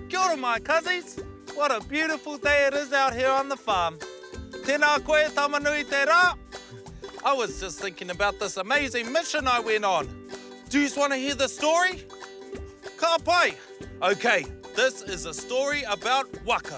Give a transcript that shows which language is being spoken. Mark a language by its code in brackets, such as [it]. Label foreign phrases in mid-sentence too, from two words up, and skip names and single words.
[en] ora, my cousins. What a beautiful day it is out here on the farm. [mi] Tēnā koe tamanui te rā. [en] I was just thinking about this amazing mission I went on. Do you just want to hear the story? [mi] Ka pai. [en] Okay, this is a story about Waka.